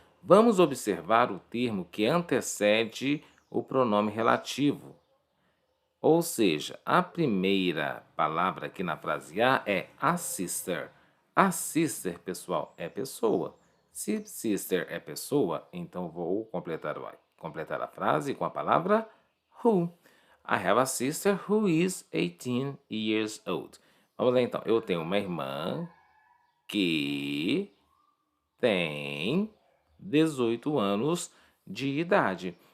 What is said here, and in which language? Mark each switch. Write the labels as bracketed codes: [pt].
[pt] Vamos observar o termo que antecede o pronome relativo. Ou seja, a primeira palavra aqui na frase A é a sister. A sister, pessoal, é pessoa. Se sister é pessoa, então vou completar a frase com a palavra who. [en] I have a sister who is 18 years old. [pt] Vamos lá então. Eu tenho uma irmã que tem 18 anos de idade.